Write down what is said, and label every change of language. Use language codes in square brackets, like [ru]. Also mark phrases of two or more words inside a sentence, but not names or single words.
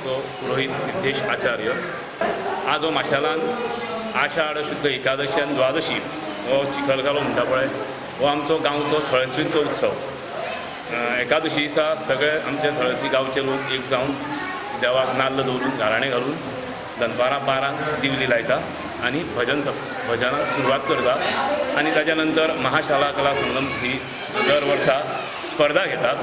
[kok] पुरोहित सिद्धेश आचार्य. आज हो माशेलान आषाढ शुद्ध एकादशी द्वादशी हो चिखलकालो म्हणटा पळय हो आमचो गांवचो थळसुणीचो उत्सव. एकादशी दिसा सगळे आमचे थळसी गांवचे लोक एक जावन देवाक नाल्ल दवरून घराणे घालून दनपारां 12 दिवली लायता आनी भजनाक सुरवात करता आनी ताच्या नंतर महाशाला कला संगम ही दर वर्सा स्पर्धा घेतात.